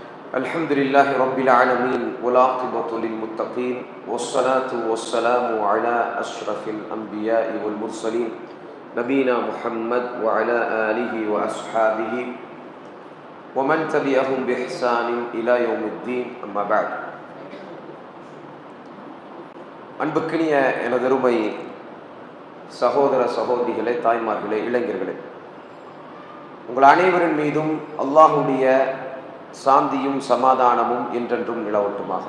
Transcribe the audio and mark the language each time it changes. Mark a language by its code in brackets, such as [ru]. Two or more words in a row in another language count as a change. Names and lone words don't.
[ar] الحمد لله رب العالمين والعاقبة للمتقين والصلاة والسلام على أشرف الأنبياء والمرسلين نبينا محمد وعلى آله وأصحابه ومن تبعهم بإحسان إلى يوم الدين أما بعد. [ta] அன்புக்கினிய எனதருமை சகோதர சகோதரிகளே, தாய்மார்களே, இளைஞர்களே, உங்கள் அனைவரின் மீதும் அல்லாஹுடைய சாந்தியும் சமாதானமும் என்றென்றும் நிலவட்டுமாக.